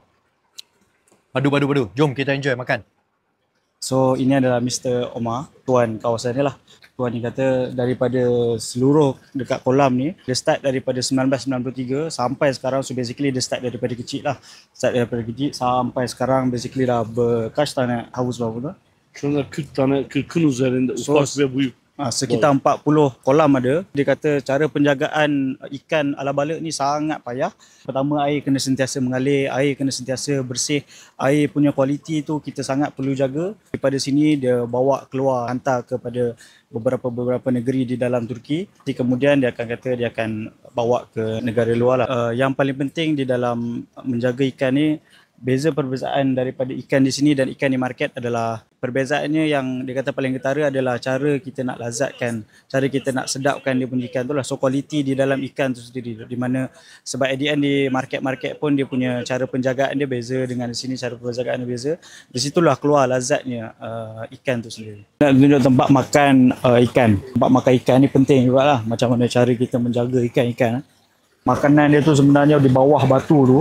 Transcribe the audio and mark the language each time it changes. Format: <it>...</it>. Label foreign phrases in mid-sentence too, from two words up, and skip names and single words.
<ms>Padu. Jom kita enjoy makan. So ini adalah Mr. Omar, tuan kawasan ni lah. Tuan ni kata daripada seluruh dekat kolam ni, dia start daripada 1993 sampai sekarang. So basically dia start daripada kecil lah. Start daripada kecil sampai sekarang basically dah</ms> <tr>kaç tane havuz var burada? Şunlar 40 tane, 40'ın üzerinde ufak ve büyük.</tr> <ms>Sekitar 40 kolam ada. Dia kata cara penjagaan ikan ala balek ni sangat payah. Pertama, air kena sentiasa mengalir, air kena sentiasa bersih. Air punya kualiti tu kita sangat perlu jaga. Daripada sini dia bawa keluar, hantar kepada beberapa negeri di dalam Turki. Kemudian dia akan kata dia akan bawa ke negara luar lah. Yang paling penting di dalam menjaga ikan ni, perbezaan daripada ikan di sini dan ikan di market adalah perbezaannya yang dia kata paling ketara adalah cara kita nak lazatkan, cara kita nak sedapkan dia punya ikan tu lah. So kualiti di dalam ikan tu sendiri, di mana sebab</ms> <en>at the end</en> <ms>di market-market pun dia punya cara penjagaan dia beza dengan di sini, cara penjagaan dia beza. Di situlah keluar lazatnya ikan tu sendiri. Nak tunjuk tempat makan ikan. Tempat makan ikan ni penting juga lah, macam mana cara kita menjaga ikan-ikan. Makanan dia tu sebenarnya di bawah batu tu.</ms>